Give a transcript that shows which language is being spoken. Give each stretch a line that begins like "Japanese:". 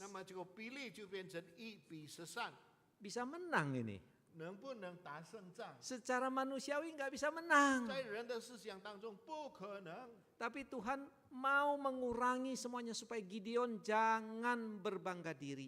Chinese: 那么这个比例就变成1比13，
Indonesian: Bisa menang ini.
Chinese: 能不能打胜仗？
Indonesian: Secara manusiawi nggak bisa menang.
Chinese: 在人的思想当中不可能。
Indonesian: Tapi Tuhan mau mengurangi semuanya supaya Gideon jangan berbangga diri.